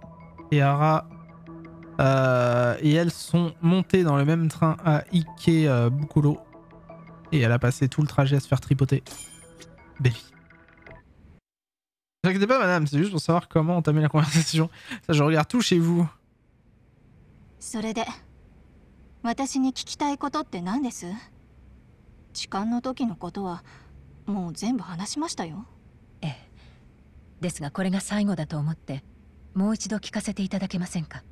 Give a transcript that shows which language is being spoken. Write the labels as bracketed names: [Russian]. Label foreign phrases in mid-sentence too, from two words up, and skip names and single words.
[French] Ehara et elles sont montées dans le même train à Ike Bukuro. Et elle a passé tout le trajet à se faire tripoter. Belle vie. Ne vous inquiétez pas, madame, c'est juste pour savoir comment entamer la conversation. Ça, je regarde tout chez vous. [Japanese] それで、私に聞きたいことって何です？痴漢の時のことはもう全部話しましたよ。ええ。ですがこれが最後だと思ってもう一度聞かせていただけませんか？